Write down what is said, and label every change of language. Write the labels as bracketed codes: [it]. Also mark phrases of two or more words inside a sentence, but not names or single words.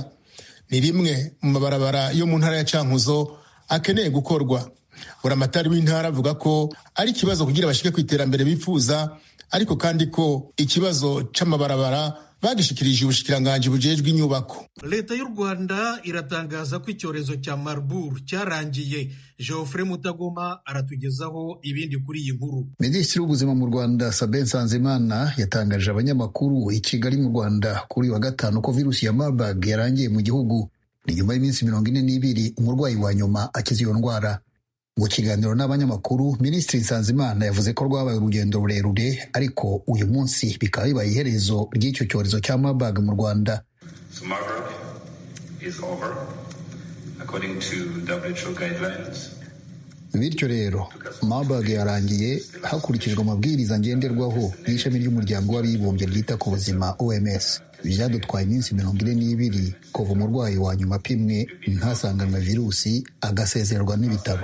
[rn] Ni rimwe mu mabarabara yo mu ntara ya Cankuzo akeneye gukorwa. Buramatari w'intara avuga ko ari ikibazo kugira bashike kw'iterambere bifuza, ariko kandi ko ikibazo c'amabarabara bagishikirije ubushikiranganji bujejwe inyubako. [rw] Leta y'u Rwanda iratangaza ko icyorezo cya Marburg cyarangiye. Geoffrey Mutagoma aratugezaho ibindi kuri iyi nkuru. Minisitiri w'ubuzima mu Rwanda Sabin Nsanzimana yatangaje abanyamakuru i Kigali mu Rwanda kuri wa gatanu ko virusi ya Marburg yarangiye mu gihugu. Ni nyuma y'iminsi 42 umurwayi wa nyuma akize iyo ndwara. Mu kiganiro n'abanyamakuru, Minisitiri Nsanzimana yavuze ko rwabaye urugendo rurerure ariko uyu munsi bikaba bibaye iherezo ry'icyo cyorezo cya Marburg mu Rwanda. [en] So Marburg is over according to WHO guidelines. [rw] Bityo rero Marburg yarangiye hakurikijwe amabwiriza ngenderwaho y'ishami ry'umuryango w'abibumbye ryita ku buzima OMS. Byadutwaye iminsi 42 kuva umurwayi wa nyuma apimwe ntasanganwe virusi agasezererwa n'ibitaro.